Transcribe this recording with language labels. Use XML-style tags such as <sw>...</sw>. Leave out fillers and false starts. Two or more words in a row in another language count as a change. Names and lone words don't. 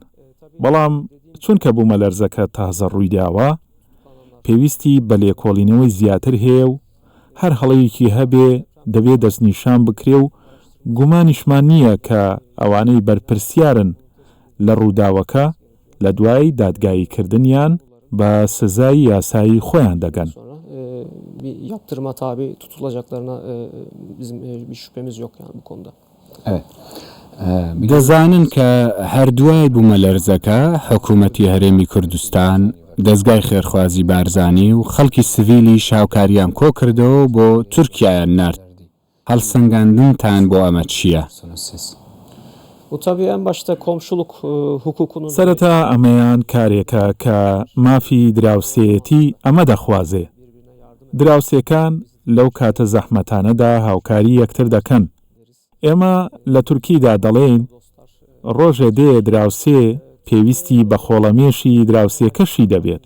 <ckb>بەڵام چونکە بوومەلەرزەکە تازە ڕوویداوە پێویستی بە لێکۆڵینەوەی زیاتر هەیە و هەر هەڵەیەکی هەبێ دەبێت دەستنیشان بکرێ و گومانیشمان نییە کە ئەوانەی بەرپرسیارن لە ڕووداوەکە لە دوای دادگاییکردنیان بە سزای یاسایی خۆیان دەگەن.</ckb> <tr>bir yaptırıma tabi tutulacaklarına bizim bir şüphemiz yok yani bu konuda. Evet.</tr> <ckb>دەزانن کە هەردوای بوومەلەرزەکە حکوومەتی هەرێمی کوردستان دەستگای خێرخوازی بارزانی و خەڵکی سڤیلی شاوکاریان کۆ کردەوە بۆ تورکیایان نرد. هەڵسەنگاندنتان بۆ ئەمە چییە؟</ckb> <tr>Bu tabii en başta komşuluk hukukunun</tr> <ckb>سەرەتا ئەمەیان کارێکە کە مافی دراوسێتی ئەمە دەخوازێ. دراوسێکان لەو کاتە زەحمەتانەدا هاوکاری یەکتر دەکەن. ئێمە لە تورکیدا دەڵێن ڕۆژێ دێ دراوسێ پێویستی بە خۆڵەمێشی دراوسێکەشی دەبێت.</ckb>